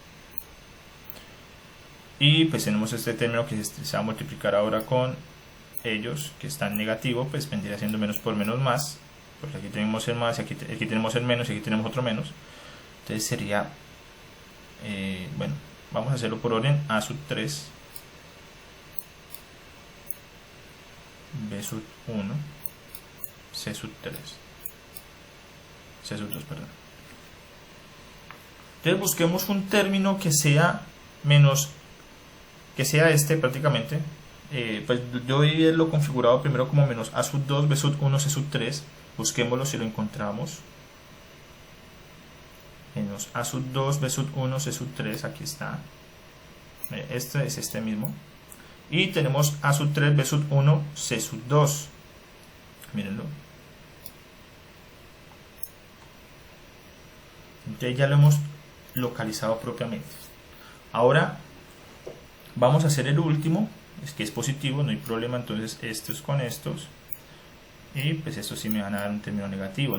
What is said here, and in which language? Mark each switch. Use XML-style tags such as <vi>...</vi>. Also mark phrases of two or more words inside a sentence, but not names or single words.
<es>Y pues tenemos este término que se va a multiplicar ahora con ellos, que está en negativo, pues vendría siendo menos por menos más, porque aquí tenemos el más, y aquí tenemos el menos, y aquí tenemos otro menos. Entonces sería, bueno, vamos a hacerlo por orden. A sub 3, B sub 1, C sub 3, C sub 2, perdón. Entonces busquemos un término que sea menos, que sea este prácticamente. Pues yo voy a verlo configurado primero como menos A sub 2, B sub 1, C sub 3. Busquémoslo si lo encontramos. Menos A sub 2, B sub 1, C sub 3. Aquí está. Este es este mismo. Y tenemos A sub 3, B sub 1, C sub 2. Mírenlo. Entonces ya lo hemos localizado propiamente. Ahora vamos a hacer el último. Es que es positivo, no hay problema. Entonces estos con estos, y pues estos sí me van a dar un término negativo.</es>